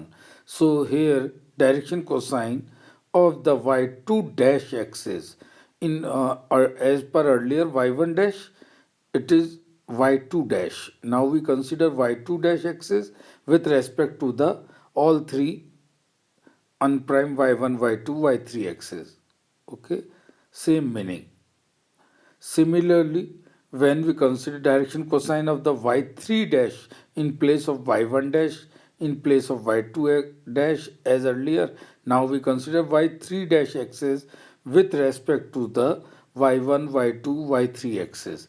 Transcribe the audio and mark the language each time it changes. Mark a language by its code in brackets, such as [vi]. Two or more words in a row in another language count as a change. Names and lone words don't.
[en] So here direction cosine of the y2 dash axis in as per earlier y1 dash, it is y2 dash. Now we consider y2 dash axis with respect to the all three unprime y1, y2, y3 axis. Okay, same meaning. Similarly, when we consider direction cosine of the y3 dash in place of y1 dash in place of y2 dash as earlier, now we consider y3 dash axis with respect to the y1, y2, y3 axis.